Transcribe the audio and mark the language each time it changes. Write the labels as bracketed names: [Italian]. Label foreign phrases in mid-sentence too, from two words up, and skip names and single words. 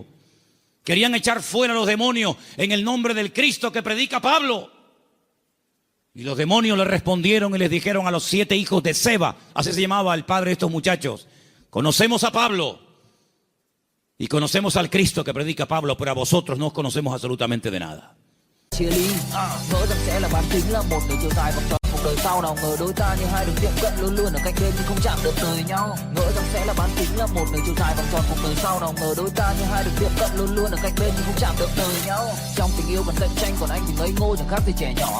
[Spanish] Querían echar fuera los demonios en el nombre del Cristo que predica Pablo. Y los demonios le respondieron y les dijeron a los 7 hijos de Seba, así se llamaba el padre de estos muchachos: conocemos a Pablo y conocemos al Cristo que predica Pablo, pero a vosotros no os conocemos absolutamente de nada. [Vietnamese] Chia ly ngỡ rằng sẽ là bán kính, là một người chiều dài vòng tròn cuộc đời sau, nào ngờ đôi ta như hai đường tiệm cận luôn luôn ở cạnh bên nhưng không chạm được đời nhau. Ngỡ rằng sẽ là bán kính, là một người chiều dài vòng tròn cuộc đời sau, nào ngờ đôi ta như hai đường tiệm cận luôn luôn ở cạnh bên nhưng không chạm được đời nhau. Trong tình yêu còn cạnh tranh, còn anh thì ngây ngô chẳng khác gì trẻ nhỏ.